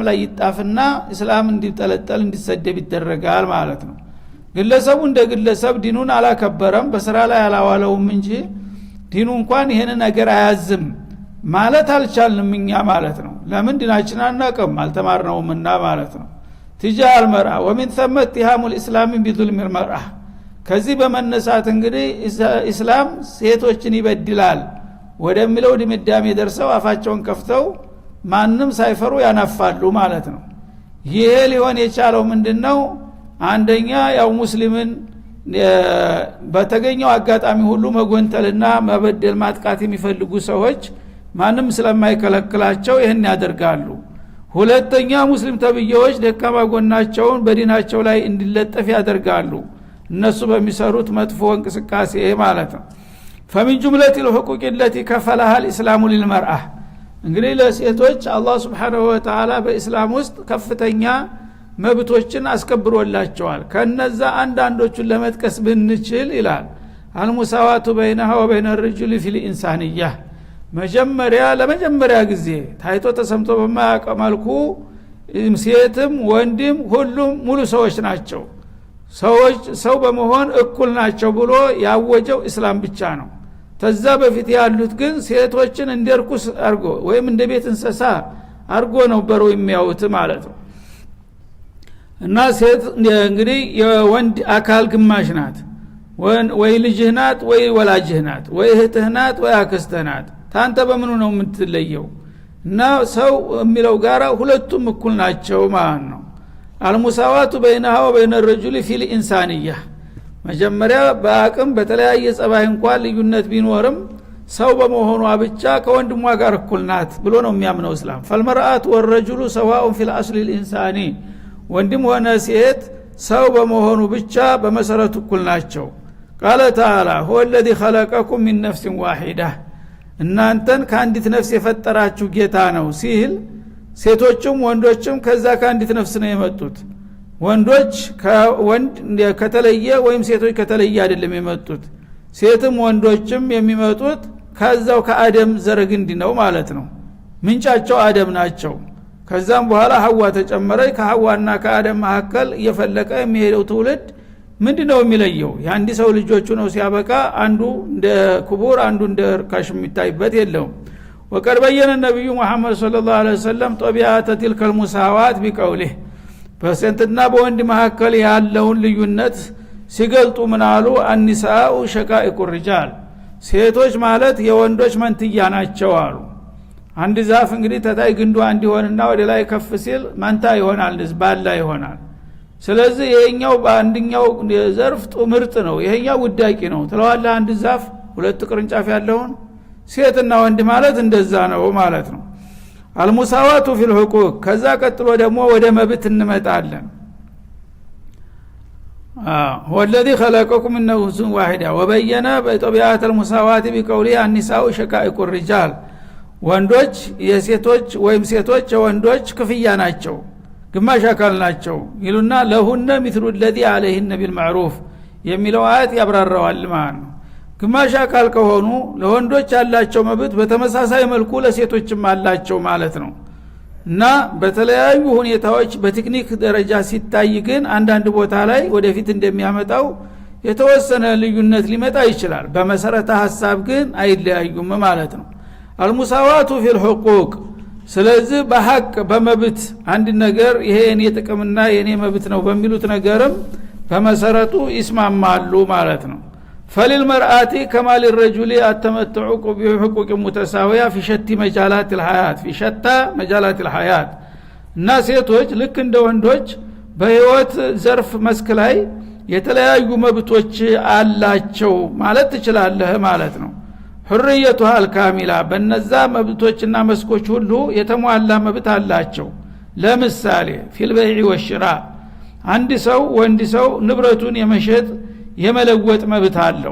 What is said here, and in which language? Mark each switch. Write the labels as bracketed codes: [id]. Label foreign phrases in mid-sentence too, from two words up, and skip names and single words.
[am] ላይ ይጣፍና እስላም እንዲጠለጠል እንዲሰደብ ይደረጋል ማለት ነው። ግለሰቡ እንደ ግለሰብ ዲኑን አላከበረም፣ በስራ ላይ አላዋለውም እንጂ ዲኑ እንኳን ይሄን ነገር አያዝም ማለት አልቻልንም እኛ ማለት ነው። ለምን ዲናችን አናውቅም አልተማርነውምና ማለት ነው። [ar] تجاه المرأة ومن ثم اتهام الإسلام بظلم المرأة። [am] ከዚህ በመነሳት እንግዲህ እስላም ሴቶችን ይበድላል ወደሚለው ድምዳሜ ደርሰው አፋቸውን ከፍተው ማንንም ሳይፈሩ ያናፋሉ ማለት ነው። ይሄ ሊሆን የቻለው ምንድነው? አንደኛ ያው ሙስሊምን በተገኘው አጋጣሚ ሁሉ መጎንተልና መበደል ማጥቃት የሚፈልጉ ሰዎች ማንም ስለማይከለክላቸው ይሄን ያደርጋሉ። ሁለተኛ ሙስሊም ተብዬዎች ደካማ ጎናቸውን በዲናቸው ላይ እንዲለጠፍ ያደርጋሉ እነሱ በሚሰሩት መጥፎ እንቅስቃሴ ማለት ነው። [ar] فمن جملة الحقوق التي كفلها الإسلام للمرأة [am] እንግዲህ ለሴቶች አላህ [ar] سبحانه وتعالى [am] በእስላም ውስጥ ከፍተኛ መብቶችን አስከብሮላቸዋል። ከነዛ አንዳንዶቹን ለመጥቀስ ብንችል ይላል [ar] المساواة بينها وبين الرجل في الإنسانية። [am] ለመጀመሪያ ጊዜ ታይቶ ተሰምቶ በማያውቅ መልኩ ሴትም ወንድም ሁሉም ሙሉ ሰዎች ናቸው፣ ሰው በመሆን እኩል ናቸው ብሎ ያወጀው እስላም ብቻ ነው። ተዛ በፊት ያሉት ግን ሴቶችን እንደርኩስ አርጎ ወይም እንደ ቤት እንስሳ አርጎ ነበሩ የሚያዩት ማለት ነው። እና ሴት እንግዲህ የወንድ አካል ግማሽ ናት፣ ወይ ልጅህ ናት ወይ ወላጅህ ናት ወይ እህትህ ናት ወይ አክስትህ ናት። ታንተ በምኑ ነው የምትለየው? እና ሰው የሚለው ጋራ ሁለቱም እኩል ናቸው ማለት ነው። [ar] المساواة بينها وبين الرجل في الانسانيه። [am] መጀመሪያ በአቅም በተለያየ ጸባይ እንኳን ልዩነት ቢኖርም ሰው በመሆኗ ብቻ ከወንድሟ ጋር እኩል ናት ብሎ ነው የሚያምነው እስላም። [ar] فالمرأة والرجل سواء في الاصل الانساني። [am] ወንድም ሆነ ሴት ሰው በመሆኑ ብቻ በመሰረቱ እኩል ናቸው። [ar] قال تعالى هو الذي خلقكم من نفس واحده። [am] እናንተን ከአንዲት ነፍስ የፈጠራችሁ ጌታ ነው ሲል ሴቶችም ወንዶችም ከዛ ከአንዲት ነፍስ ነው የመጡት። ወንዶች ከወንድ ከተለየ ወይም ሴቶች ከተለየ አይደለም የመጡት። ሴትም ወንዶችም የሚመጡት ከዛው ከአደም ዘረግንድ ነው ማለት ነው። ምንጫቸው አደም ናቸው። ከዛም በኋላ ሐዋ ተጨመረች። ከሐዋና ከአደም መካከል እየፈለቀ የሚሄደው ትውልድ ምንድነው የሚለየው? የአንድ ሰው ልጆቹ ነው ሲያበቃ አንዱ እንደ ክቡር አንዱ እንደ ርካሽ የሚታይበት የለውም። [ar] وقد بين النبي محمد صلى الله عليه وسلم طبيعه تلك المساوات بقوله። [am] በሴትና በወንድ መካከል ያለውን ልዩነት ሲገልጡ ምን አሉ? [ar] النساء شقائق الرجال። [am] ሴቶች ማለት የወንዶች መንትያ ናቸው አሉ። አንድ ዛፍ እንግዲህ ተታይ ግንዱ አንድ ይሆንና ወደ ላይ ከፍ ሲል መንታ ይሆናል፣ ባላ ይሆናል። ስለዚህ ይሄኛው በአንደኛው ዘርፍ ምርጥ ነው ይሄኛው ውዳቂ ነው ትለዋለህ አንድ ዛፍ ሁለት ቅርንጫፍ ያለውን ሴትና ወንድ ማለት እንደዛ ነው ማለት ነው [ar] المساواة في الحقوق [am] ከዛ ቀጥሎ ደግሞ ወደ መብት እንመጣለን [ar] هو الذي خلقكم من نفس واحدة وبين بطبيعة المساواة بقوله النساء شقائق الرجال [am] ወንዶች የሴቶች ወይም ሴቶች የወንዶች ክፍያ ናቸው ግማሽ አካል ናቸው ይሉና [ar] ولهن مثل الذي عليهن بالمعروف [am] የሚለው አያት ያብራራዋል ማለት ነው ግማሽ አካል ከሆኑ ለወንዶች ያላቸው መብት በተመሳሳይ መልኩ ለሴቶችም አላቸው ማለት ነው እና በተለያዩ ሁኔታዎች በቴክኒክ ደረጃ ሲታይ ግን አንዳንድ ቦታ ላይ ወደፊት እንደሚያመጣው የተወሰነ ልዩነት ሊመጣ ይችላል በመሰረተ ሐሳብ ግን አይለያዩም ማለት ነው [ar] المساواة في الحقوق [am] ስለዚህ በሐቅ በመብት አንድ ነገር ይሄ የኔ ጥቅምና የኔ መብት ነው በሚሉት ነገርም በመሰረቱ ይስማማሉ ማለት ነው [ar] فللمرأة كما للرجل التمتع بحقوق متساوية في شتى مجالات الحياة في شتى مجالات الحياة الناس [am] ሴቶች ልክ እንደ ወንዶች በህይወት ዘርፍ መስክ ላይ የተለያዩ መብቶች አላቸው ማለት ትችላለህ ማለት ነው [ar] حريتها الكاملة [am] በነዛ መብቶችና መስኮች ሁሉ የተሟላ መብት አላቸው ለምሳሌ [ar] في البيع والشراء [am] አንድ ሰው ወንድ ሰው ንብረቱን የመሸጥ የመለወጥ መብት አለው